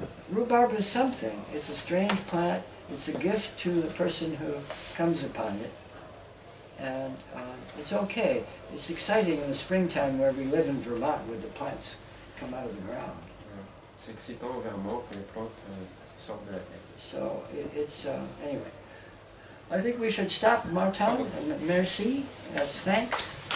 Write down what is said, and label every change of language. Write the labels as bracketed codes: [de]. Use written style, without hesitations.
[en] Rhubarb is something. It's a strange plant. It's a gift to the person who comes upon it. And it's okay. It's exciting in the springtime where we live in Vermont, where the plants come out of the ground. [fr] C'est excitant au Vermont que les plantes sortent de la terre. [en] So it's, anyway. I think we should stop, Martin. Merci. That's thanks.